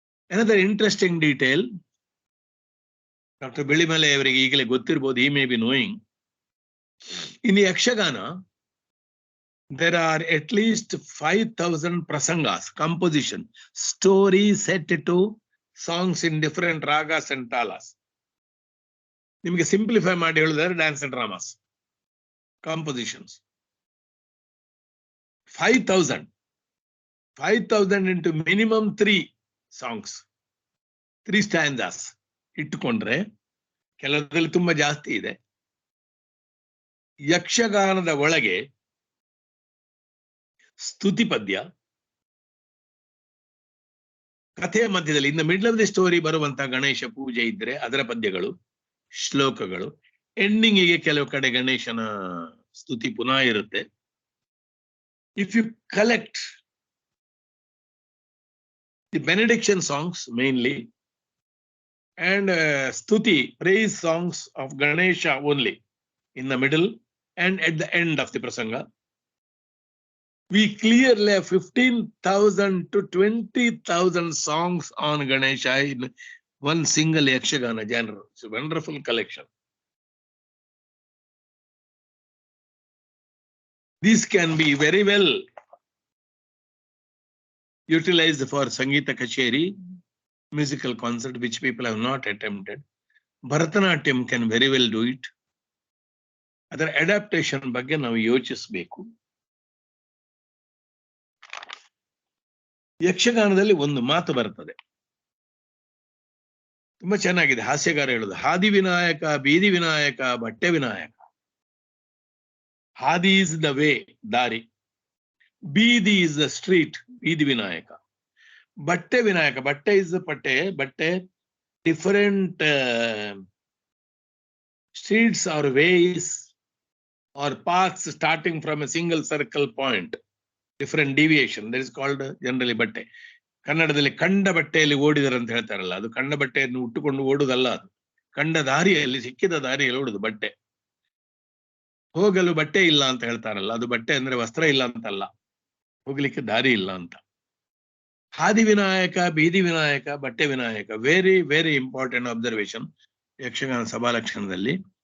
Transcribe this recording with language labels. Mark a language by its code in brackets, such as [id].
[en] Another interesting detail, Dr. Bilimale [kn] ಅವರಿಗೆ ಈಗಲೇ ಗೊತ್ತಿರಬಹುದು, [en] he may be knowing. In the Yakshagana, there are at least 5,000 prasangas, composition, stories set to songs in different ragas and talas. [kn] ನಿಮಗೆ simplify ಮಾಡಿ ಹೇಳಿದರೆ [en] dance and dramas compositions 5,000 into minimum 3 songs, 3 stanzas [kn] ಇಟ್ಟುಕೊಂಡ್ರೆ, ಕೆಲವರಲ್ಲಿ ತುಂಬಾ ಜಾಸ್ತಿ ಇದೆ. ಯಕ್ಷಗಾನದ ಒಳಗೆ ಸ್ತುತಿ ಪದ್ಯ, ಕಥೆಯ ಮಧ್ಯದಲ್ಲಿ [en] in the middle of the story [kn] ಬರುವಂತ ಗಣೇಶ ಪೂಜೆ ಇದ್ರೆ ಅದರ ಪದ್ಯಗಳು, ಶ್ಲೋಕಗಳು, ಎಂಡಿಂಗಿಗೆ ಕೆಲವು ಕಡೆ ಗಣೇಶನ ಸ್ತುತಿ ಪುನಃ ಇರುತ್ತೆ. [en] If you collect the benediction songs mainly and stuti, praise songs of Ganesha only in the middle and at the end of the prasanga, we clearly have 15,000 to 20,000 songs on Ganesha in one single Yakshagana genre. It's a wonderful collection. These can be very well utilized for Sangeeta Kacheri, musical concert, which people have not attempted. Bharatanatyam can very well do it. Other adaptation [kn] ಬಗ್ಗೆ ನಾವು ಯೋಚಿಸಬೇಕು. ಯಕ್ಷಗಾನದಲ್ಲಿ ಒಂದು ಮಾತು ಬರ್ತದೆ, ತುಂಬಾ ಚೆನ್ನಾಗಿದೆ, ಹಾಸ್ಯಗಾರ ಹೇಳುದು, ಹಾದಿ ವಿನಾಯಕ, ಬೀದಿ ವಿನಾಯಕ, ಬಟ್ಟೆ ವಿನಾಯಕ. [en] ಹಾದಿ is the way, ದಾರಿ. ಬೀದಿ is the street, ಬೀದಿ ವಿನಾಯಕ. ಬಟ್ಟೆ ವಿನಾಯಕ, ಬಟ್ಟೆ is the ಪಟ್ಟೆ, ಬಟ್ಟೆ different streets or ways or paths starting from a single circle point, different deviation, that is called generally ಬಟ್ಟೆ. [kn] ಕನ್ನಡದಲ್ಲಿ ಕಂಡ ಬಟ್ಟೆಯಲ್ಲಿ ಓಡಿದರು ಅಂತ ಹೇಳ್ತಾರಲ್ಲ, ಅದು ಕಂಡ ಬಟ್ಟೆಯನ್ನು ಉಟ್ಟುಕೊಂಡು ಓಡುದಲ್ಲ, ಅದು ಕಂಡ ದಾರಿಯಲ್ಲಿ, ಸಿಕ್ಕಿದ ದಾರಿಯಲ್ಲಿ ಓಡುದು ಬಟ್ಟೆ. ಹೋಗಲು ಬಟ್ಟೆ ಇಲ್ಲ ಅಂತ ಹೇಳ್ತಾರಲ್ಲ, ಅದು ಬಟ್ಟೆ ಅಂದ್ರೆ ವಸ್ತ್ರ ಇಲ್ಲ ಅಂತಲ್ಲ, ಹೋಗ್ಲಿಕ್ಕೆ ದಾರಿ ಇಲ್ಲ ಅಂತ. ಹಾದಿ ವಿನಾಯಕ, ಬೀದಿ ವಿನಾಯಕ, ಬಟ್ಟೆ Vinayaka, [en] very very important observation [kn] Yakshagana ಸಭಾಲಕ್ಷಣದಲ್ಲಿ.